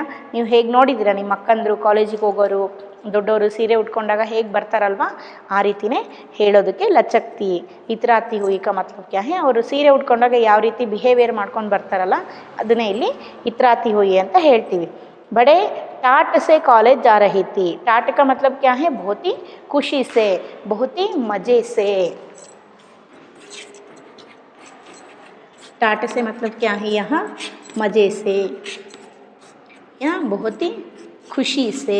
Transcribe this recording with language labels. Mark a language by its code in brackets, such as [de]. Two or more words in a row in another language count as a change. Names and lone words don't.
[kn] ನೀವು ಹೇಗೆ ನೋಡಿದ್ದೀರಾ ನಿಮ್ಮ ಅಕ್ಕಂದರು ಕಾಲೇಜಿಗೆ ಹೋಗೋರು ದೊಡ್ಡವರು ಸೀರೆ ಉಟ್ಕೊಂಡಾಗ ಹೇಗೆ ಬರ್ತಾರಲ್ವ, ಆ ರೀತಿಯೇ ಹೇಳೋದಕ್ಕೆ [hi] लचकती इतराती हुई का मतलब क्या है, [kn] ಅವರು ಸೀರೆ ಉಟ್ಕೊಂಡಾಗ ಯಾವ ರೀತಿ ಬಿಹೇವಿಯರ್ ಮಾಡ್ಕೊಂಡು ಬರ್ತಾರಲ್ಲ ಅದನ್ನೇ ಇಲ್ಲಿ [hi] इतराती हुई [kn] ಅಂತ ಹೇಳ್ತೀವಿ. [hi] बड़े टाट से कॉलेज जा रही थी, टाट का मतलब क्या है, बहुत ही खुशी से, बहुत ही मज़े से. टाट से मतलब क्या है यहाँ, मज़े से या बहुत ही खुशी से.